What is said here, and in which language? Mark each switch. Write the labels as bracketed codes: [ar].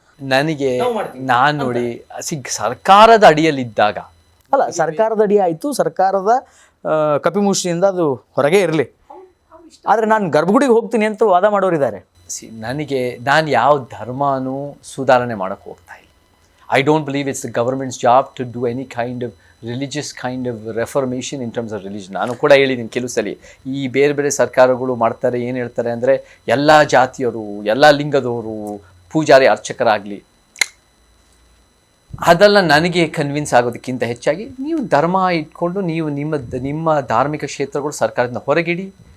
[kn] ನನಗೆ ನಾನು ನೋಡಿ, ಸರ್ಕಾರದ ಅಡಿಯಲ್ಲಿದ್ದಾಗ, ಅಲ್ಲ ಸರ್ಕಾರದ ಅಡಿ ಆಯಿತು, ಸರ್ಕಾರದ ಕಪಿಮುಷ್ಟಿಯಿಂದ ಅದು ಹೊರಗೆ ಇರಲಿ. ಆದರೆ ನಾನು ಗರ್ಭಗುಡಿಗೆ ಹೋಗ್ತೀನಿ ಅಂತ ವಾದ ಮಾಡೋರಿದ್ದಾರೆ. ನಾನು ಯಾವ ಧರ್ಮನೂ ಸುಧಾರಣೆ ಮಾಡೋಕ್ಕೆ ಹೋಗ್ತಾ ಇಲ್ಲ. [en] I don't believe it's the government's job to do any kind of religious kind of reformation in terms of religion. [kn] ನಾನು ಕೂಡ ಹೇಳಿದ್ದೀನಿ ಕೆಲವು ಸಲ, ಈ ಬೇರೆ ಬೇರೆ ಸರ್ಕಾರಗಳು ಮಾಡ್ತಾರೆ, ಏನು ಹೇಳ್ತಾರೆ ಅಂದರೆ ಎಲ್ಲ ಜಾತಿಯವರು, ಎಲ್ಲ ಲಿಂಗದವರು ಪೂಜಾರಿ ಅರ್ಚಕರಾಗಲಿ. ಅದೆಲ್ಲ ನನಗೆ ಕನ್ವಿನ್ಸ್ ಆಗೋದಕ್ಕಿಂತ ಹೆಚ್ಚಾಗಿ ನೀವು ಧರ್ಮ ಇಟ್ಕೊಂಡು ನೀವು ನಿಮ್ಮ ಧಾರ್ಮಿಕ ಕ್ಷೇತ್ರಗಳು ಸರ್ಕಾರದಿಂದ ಹೊರಗಿಡಿ.